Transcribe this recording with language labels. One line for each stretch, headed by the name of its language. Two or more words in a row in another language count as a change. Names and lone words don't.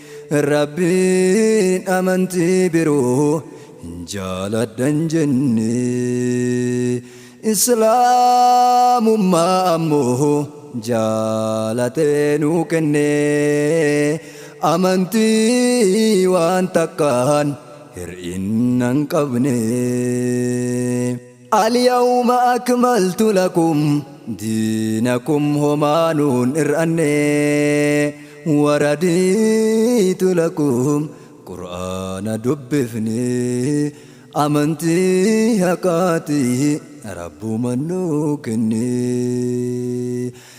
Oromo: Rabbiin amantii biroo hin jaaladhan jenne. Islaamummaa ammoo jaalatee nuu kenne, amantii waan takkaan hir'inna hin qabne.
Arabic: اليوم أكملت لكم دينكم,
Oromo: homaa nuun hir'anne,
Arabic: ورضيت لكم,
Oromo: Qur'aana dubbifne. Amantii haqaatii Rabbuma nuu kenne.